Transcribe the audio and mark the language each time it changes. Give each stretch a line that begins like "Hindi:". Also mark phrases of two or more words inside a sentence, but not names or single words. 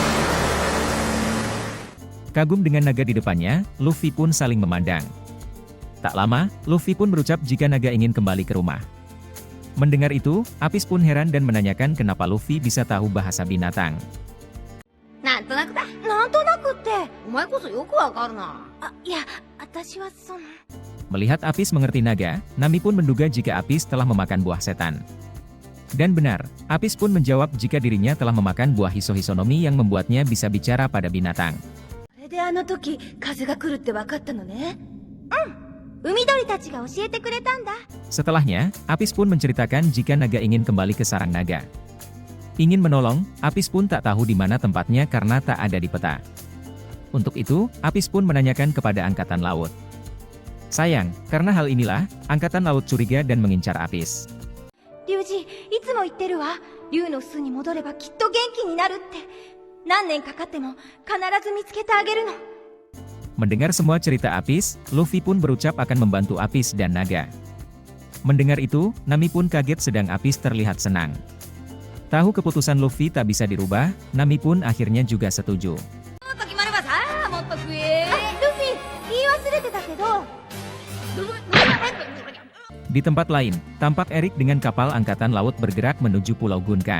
Indonesian: Kagum dengan naga di depannya, Luffy pun saling memandang. Tak lama, Luffy pun berucap jika naga ingin kembali ke rumah. Mendengar itu, Apis pun heran dan menanyakan kenapa Luffy bisa tahu bahasa binatang.
Japanese: なんとなくだ。なんとなくって、お前こそよくわかるな。いや、私はその。
Indonesian: Melihat Apis mengerti naga, Nami pun menduga jika Apis telah memakan buah setan. Dan benar, Apis pun menjawab jika dirinya telah memakan buah Hiso-Hisonomi yang membuatnya bisa bicara pada binatang.
Japanese: それであの時、風が来るってわかったのね。海鳥たちが教えてくれたんだ。
Indonesian: Setelahnya, Apis pun menceritakan jika naga ingin kembali ke sarang naga. Ingin menolong, Apis pun tak tahu di mana tempatnya karena tak ada di peta. Untuk itu, Apis pun menanyakan kepada Angkatan Laut. Sayang, karena hal inilah, Angkatan Laut curiga dan mengincar Apis.
Japanese: リュウジ、いつも言ってるわ。竜の巣に戻ればきっと元気になるって。何年かかっても必ず見つけてあげるの。
Indonesian: Mendengar semua cerita Apis, Luffy pun berucap akan membantu Apis dan naga. Mendengar itu, Nami pun kaget sedang Apis terlihat senang. Tahu keputusan Luffy tak bisa dirubah, Nami pun akhirnya juga setuju. Di tempat lain, tampak Eric dengan kapal angkatan laut bergerak menuju Pulau Gunkan.